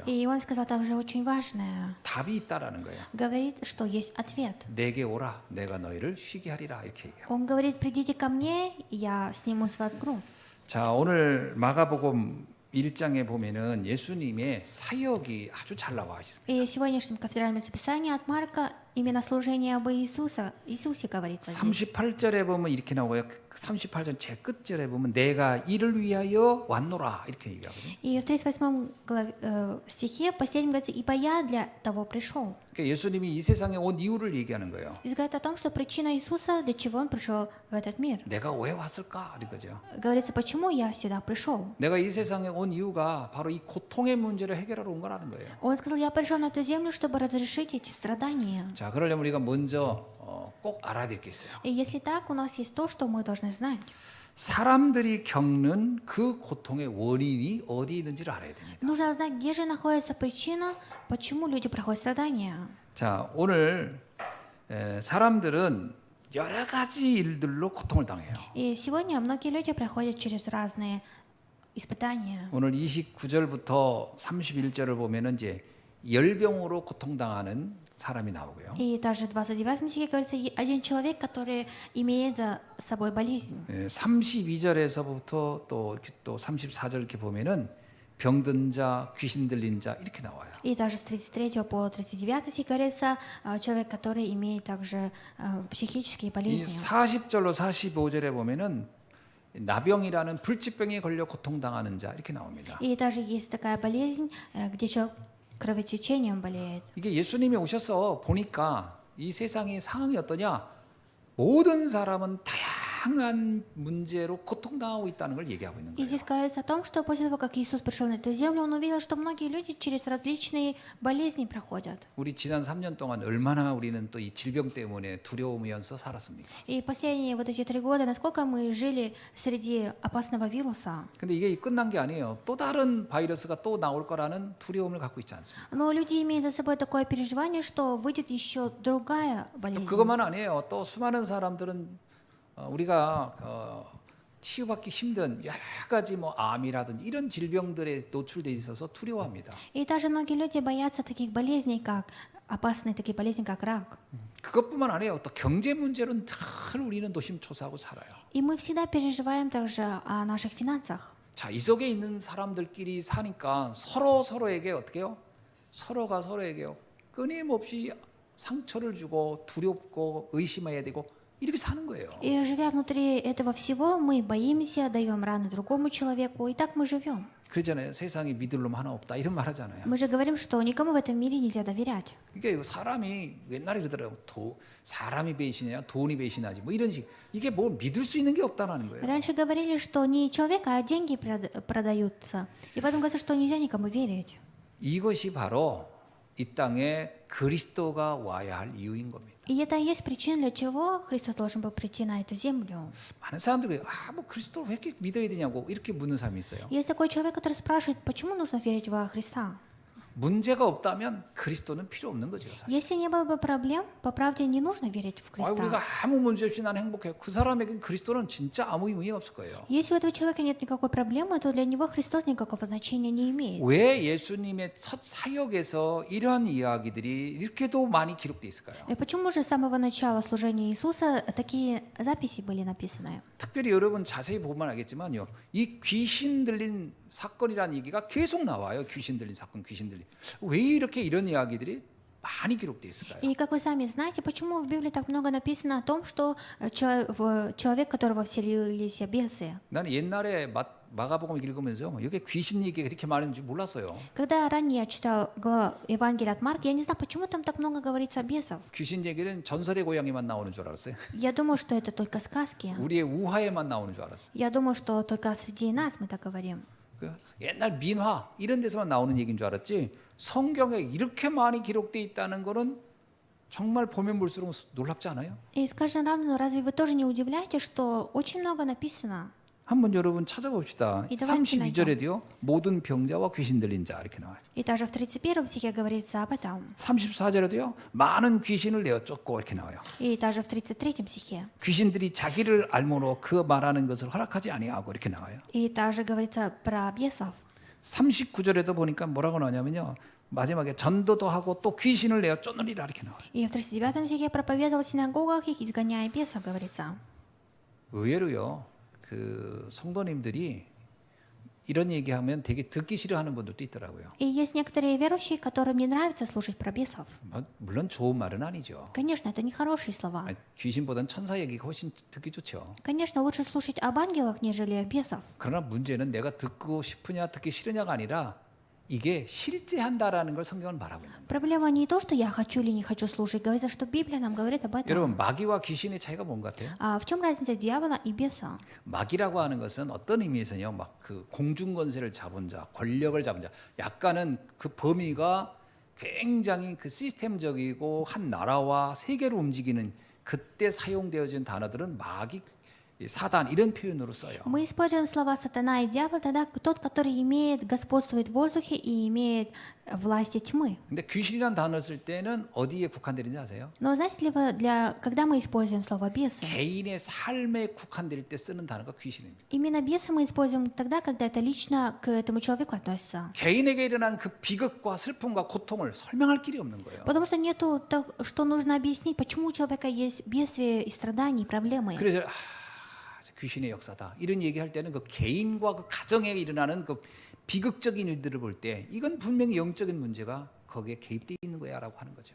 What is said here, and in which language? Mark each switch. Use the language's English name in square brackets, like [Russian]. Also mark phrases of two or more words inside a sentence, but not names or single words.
[Russian] И он сказал также очень важное. [Korean] 답이 있다라는 거예요. [Russian] Говорит, что есть ответ. [Korean] 내게 오라, 내가 너희를 쉬게 하리라 이렇게 얘기해요. [Russian] Он говорит, придите ко мне, я сниму с вас груз. [Korean] 자, 오늘 ма가복음 1장에 보면은 예수님의 사역이 아주 잘 나와 있습니다. [Russian] И в сегодняшнем кафедральном записании от Марка именно служение об Иисусе говорится здесь. [Korean] 38절에 보면 이렇게 나오고요. 38절 제 끝절에 보면 내가 이를 위하여 왔노라 이렇게 얘기하거든요. [Russian] И в 38 стихе, в последнем говорится, «Ибо я для того пришел». [Korean] 그러니까 예수님이 이 세상에 온 이유를 얘기하는 거예요. [Russian] Здесь говорит о том, что причина Иисуса, для чего Он пришел в этот мир. [Korean] 내가 왜 왔을까? 이거죠. [Russian] Говорится, почему я сюда пришел. [Korean] 내가 이 세상에 온 이유가 바로 이 고통의 문제를 해결하러 온 거라는 거예요. [Russian] Он сказал, я пришел на эту землю, чтобы разрешить эти страдания. [Korean] 자, 그러려면 우리가 먼저 꼭 알아야 될 게 있어요. [Russian] И если так, у нас есть то, что мы должны знать. [Korean] 사람들이 겪는 그 고통의 원인이 어디 있는지를 알아야 됩니다. [Russian] Нужно знать, где же находится причина, почему люди проходят страдания. [Korean] 자, 오늘 사람들은 여러 가지 일들로 고통을 당해요. [Russian] И сегодня многие люди проходят через разные испытания. [Korean] 오늘 29절부터 31절을 보면은 이제 열병으로 고통당하는 사람이 나오고요. [Russian] И также в 29 стихе говорится, один человек, который имеет за собой болезнь. [Korean] 32절에서부터 또 이렇게 또 34절 이렇게 보면은 병든 자, 귀신 들린 자 이렇게 나와요. [Russian] И также с 33 по 39 стих говорится, человек, который имеет также психические [Korean] 이 [Russian] болезни. [Korean] 40절로 45절에 보면은 나병이라는 불치병에 걸려 고통당하는 자 이렇게 나옵니다. [Russian] И также есть такая болезнь, где человек кровотечением болеет. [Korean] 이게 예수님이 오셔서 보니까 이 세상의 상황이 어떠냐? 모든 사람은 다양한 문제로 고통당하고 있다는 걸 얘기하고 있는 [Russian] И [Korean] 거예요. [Russian] здесь говорится о том, что после того, как Иисус пришел на эту землю, Он увидел, что многие люди через различные болезни проходят. [Korean] 우리 지난 3년 동안 얼마나 우리는 또 이 질병 때문에 두려우면서 살았습니까? [Russian] И последние вот эти 3 года, насколько мы жили среди опасного вируса. [Korean] 근데 이게 끝난 게 아니에요. 또 다른 바이러스가 또 나올 거라는 두려움을 갖고 있지 않습니까? [Russian] Но люди имеют за собой такое переживание, что выйдет еще другая [Korean] 또 [Russian] болезнь. [Korean] 그것만 아니에요. 또 수많은 사람들은 우리가 치유받기 힘든 여러 가지 뭐 암이라든지 이런 질병들에 노출돼 있어서 두려워합니다. [Russian] И также многие люди боятся таких болезней, как опасные такие болезни, как рак. [Korean] 그것뿐만 아니에요. 또 경제 문제로는 늘 우리는 노심초사하고 살아요. [Russian] И мы всегда переживаем также о наших финансах. [Korean] 자, 이 속에 있는 사람들끼리 사니까 서로에게 어떻게 해요? 서로가 서로에게요. 끊임없이 상처를 주고 두렵고 의심해야 되고 이렇게 사는 거예요. [Russian] И живя внутри этого всего, мы боимся, даем раны другому человеку, и так мы живем. [Korean] 그러잖아요. 세상에 믿을 놈 하나 없다 이런 말 하잖아요. [Russian] Мы же говорим, что никому в этом мире нельзя доверять. [Korean] 그러니까 사람이 옛날에 그러더라고요. 사람이 배신이냐 돈이 배신하지 뭐 이런 식. 이게 뭐 믿을 수 있는 게 없다는 거예요. [Russian] Раньше говорили, что не человек, а деньги продаются. И потом говорится, что нельзя никому верить. [Korean] 이것이 바로 이 땅에 그리스도가 와야 할 이유인 겁니다. [Russian] И это и есть причина, для чего Христос должен был прийти на эту землю. [Korean] 많은 사람들이 뭐 그리스도를 왜 이렇게 믿어야 되냐고 이렇게 묻는 사람이 있어요. [Russian] Есть такой человек, который спрашивает, почему нужно верить во Христа? [Korean] 문제가 없다면 그리스도는 필요 없는 거죠. 사실. [Russian] Если не было бы проблем, по правде не нужно верить в [Korean] 우리가 [Russian] Христа. [Korean] 아무 문제 없이 나는 행복해요. 그 사람에겐 그리스도는 진짜 아무 의미 없을 거예요. [Russian] Если у этого человека нет никакой проблемы, то для него Христос никакого значения не имеет. [Korean] 왜 예수님의 첫 사역에서 이러한 이야기들이 이렇게도 많이 기록돼 있을까요? [Russian] И почему же с самого начала служения Иисуса такие записи были написаны? [Korean] 특별히 여러분 자세히 보면 알겠지만요. 이 귀신 들린 사건이라는 얘기가 계속 나와요. 귀신 들린 사건, 귀신 들린. 왜 이렇게 이런 이야기들이 많이 기록돼 있을까요? [Russian] И как вы сами знаете, почему в Библии так много написано о том, что человек, которого вселились бесы? [Korean] 나는 옛날에 마가복음 읽으면서 여기 귀신 얘기가 그렇게 많은 줄 몰랐어요. [Russian] Когда ранее я читал Евангелие от Марка, я не знаю, почему там так много говорится о бесов. [Korean] 귀신 얘기는 전설의 고향에만 나오는 줄 알았어요. [Russian] Я думаю, что это только сказки. [Korean] 우리의 우화에만 나오는 줄 알았어요. [Russian] Я думаю, что только среди нас мы так говорим. [Korean] 그 옛날 민화 이런 데서만 나오는 얘기인 줄 알았지 성경에 이렇게 많이 기록돼 있다는 거는 정말 보면 볼수록 놀랍지 않아요? [Russian] И скажем равно, разве вы тоже не удивляетесь, что очень много написано? [Korean] 한번 여러분 찾아봅시다. [Russian] 이 давайте [Korean] 32절에도요. 모든 병자와 귀신 들린 자 이렇게 나와요. [Russian] И также в 31 стихе говорится об этом. [Korean] 34절에도요. 많은 귀신을 내어 쫓고 이렇게 나와요. [Russian] И также в 33 стихе. [Korean] 귀신들이 자기를 알므로 그 말하는 것을 허락하지 아니하고 이렇게 나와요. [Russian] И также говорится про бесов. [Korean] 39절에도 보니까 뭐라고 나오냐면요. 마지막에 전도도 하고 또 귀신을 내어 쫓느니라 이렇게 나와요. [Russian] И в 39 стихе проповедовал в синагогах их, изгоняя бесов, говорится. [Korean] 의외로요. 그 성도님들이 이런 얘기하면 되게 듣기 싫어하는 분들도 있더라고요. [Russian] И есть некоторые верующие, которым не нравится слушать про бесов. [Korean] 물론 좋은 말은 아니죠. [Russian] Конечно, это не хорошие слова. [Korean] 귀신보단 천사 얘기가 훨씬 듣기 좋죠. [Russian] Конечно, лучше слушать об ангелах, нежели о бесов. [Korean] 그러나 문제는 내가 듣고 싶으냐 듣기 싫으냐가 아니라 이게 실제한다라는 걸 성경은 말하고 있는 거예요. [Russian] Проблема не то, что я хочу или не хочу слушать. Говорится, что Библия нам говорит об этом. [Korean] 여러분 마귀와 귀신의 차이가 뭔 것 같아요? [Russian] А в чем разница дьявола и беса? [Korean] 마귀라고 하는 것은 어떤 의미에서요, 막 그 공중 권세를 잡은 자, 권력을 잡은 자, 약간은 그 범위가 굉장히 그 시스템적이고 한 나라와 세계로 움직이는 그때 사용되어진 단어들은 마귀 이 사단 이런 표현으로 써요. [Russian] Мы используем слова сатана и дьявол тогда тот, который имеет, господствует в воздухе и имеет власти тьмы. [Korean] 근데 귀신이라는 단어를 쓸 때는 어디에 국한되는지 아세요? [Russian] Но знаете ли вы, когда мы используем слово бесы, [Korean] 개인의 삶에 국한될 때 쓰는 단어가 귀신입니다. [Russian] именно бесы мы используем тогда, когда это лично к этому человеку относится. [Korean] 개인에게 일어나는 그 비극과 슬픔과 고통을 설명할 길이 없는 거예요. [Russian] Потому что нету, что нужно объяснить, почему у человека есть бедствия и страдания, и проблемы. [Korean] 그래서 귀신의 역사다 이런 얘기할 때는 그 개인과 그 가정에 일어나는 그 비극적인 일들을 볼 때 이건 분명히 영적인 문제가 거기에 개입되어 있는 거야라고 하는 거죠.